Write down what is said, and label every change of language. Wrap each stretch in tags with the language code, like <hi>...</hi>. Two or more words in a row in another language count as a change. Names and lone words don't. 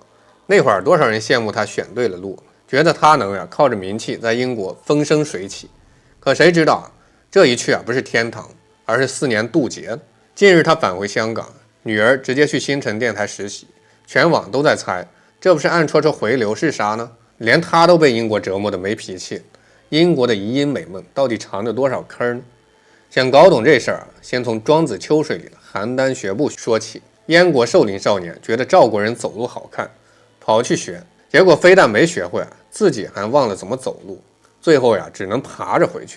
<zh>那會兒多少人羡慕他選對了路，覺得他能靠着名氣在英國風生水起。可誰知道這一去不是天堂，而是4年渡劫。近日他返回香港，女兒直接去新城電台實習，全網都在猜，這不是暗戳戳回流是啥呢？連他都被英國折磨得沒脾氣。英國的移英美夢到底藏着多少坑呢？想搞懂這事兒，先從莊子秋水裡的邯鄲學步說起。燕國壽陵少年覺得趙國人走路好看，跑去學，結果非但沒學會，自己還忘了怎麼走路，最後只能爬着回去。</zh>